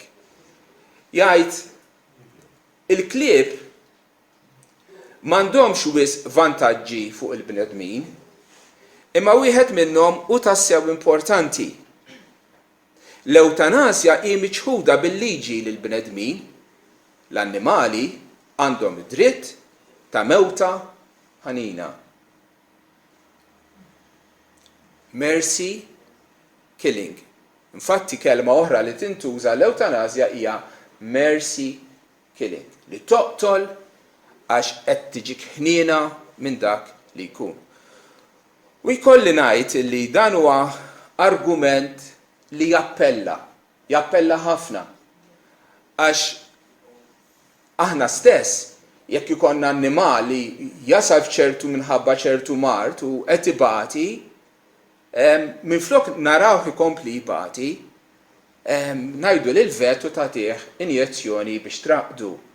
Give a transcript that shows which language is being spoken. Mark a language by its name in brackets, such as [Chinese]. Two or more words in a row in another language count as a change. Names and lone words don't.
[Maltese] Jgħid il-klieb m'għandhomx wisq vantaġġi fuq il-bnedmin, imma wieħed minnhom u tassew importanti. L-eutanasja hi miċħuda bil-liġi lil bnedmin. L-annimali għandhom dritt ta' mewta ħanina. [English] Mercy killing. [Maltese] Infatti kelma oħra li tintuża l-eutanasja hija [English] mercy killing, [Maltese] li toqtol għax qed tiġik ħniena minn dak li jkun. U jkolli ngħid li dan huwa argument li jappella ħafna. Għax aħna stess jekk ikonna annimali jasal f'ċertu minħabba ċertu mart u qed ibati, minflok narawh ikompli jibati, ngħidu lil vet u tagħtih injezzjoni biex traqdu.